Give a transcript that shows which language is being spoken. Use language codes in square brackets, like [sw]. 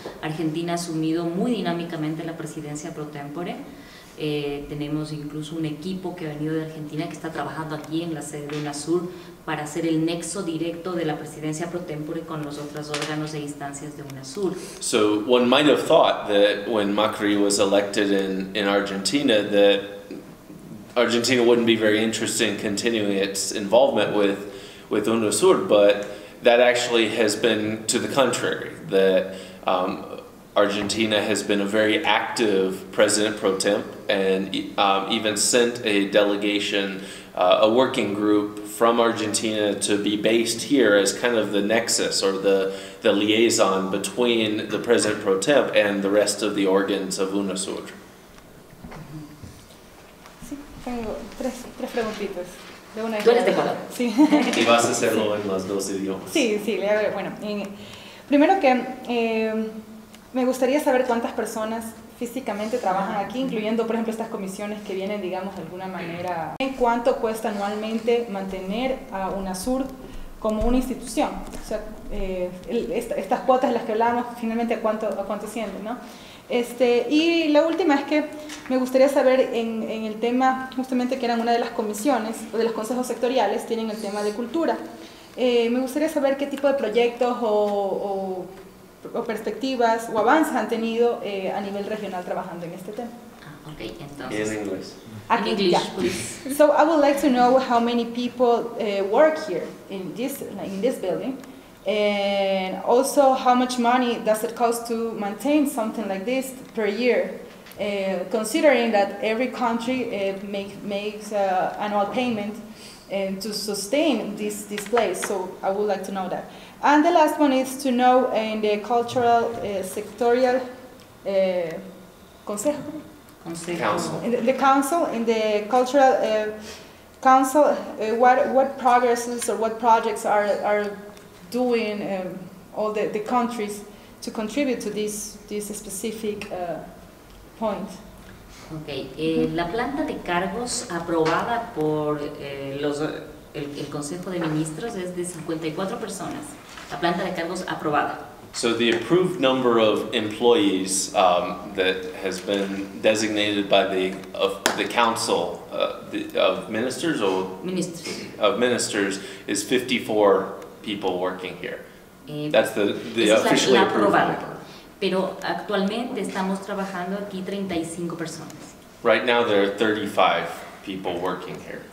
[es] Argentina ha asumido muy dinámicamente la presidencia pro tempore. Tenemos incluso un equipo que ha venido de Argentina que está trabajando aquí en la sede de UNASUR para hacer el nexo directo de la presidencia pro tempore con los otros órganos e instancias de UNASUR. [en] So one might have thought that when Macri was elected in Argentina, that Argentina wouldn't be very interested in continuing its involvement with UNASUR, but that actually has been to the contrary, that Argentina has been a very active president pro temp, and even sent a delegation, a working group from Argentina to be based here as kind of the nexus or the liaison between the president pro temp and the rest of the organs of UNASUR. [es] Sí, tengo tres preguntitas. De una Tú eres de Ecuador. Sí. Y vas a hacerlo en los dos idiomas. Sí, bueno, primero que me gustaría saber cuántas personas físicamente trabajan aquí, incluyendo, por ejemplo, estas comisiones que vienen, digamos, de alguna manera. ¿Cuánto cuesta anualmente mantener a UNASUR como una institución? O sea, estas cuotas de las que hablábamos, finalmente, ¿a cuánto ascienden, no? Y la última es que me gustaría saber en el tema, justamente que eran una de las comisiones, o de los consejos sectoriales, tienen el tema de cultura. Me gustaría saber qué tipo de proyectos o perspectivas o avances han tenido a nivel regional trabajando en este tema. Ok, entonces. En inglés. [en] In English, please. So I would like to know how many people work here in this building, and also how much money does it cost to maintain something like this per year, considering that every country makes annual payment to sustain this place. So I would like to know that. And the last one is to know in the cultural sectorial consejo. Council. In the council, in the cultural council, what progresses or what projects are doing all the countries to contribute to this specific point? [es] Ok, la planta de cargos aprobada por el Consejo de Ministros es de 54 personas. La planta de cargos aprobada. [en] So the approved number of employees that has been designated by the council of ministers of ministers is 54 people working here. That's the officially [es] la [en] approved [es] aprobada. [en] number. [es] Pero actualmente estamos trabajando aquí 35 personas. [en] Right now there are 35 people working here.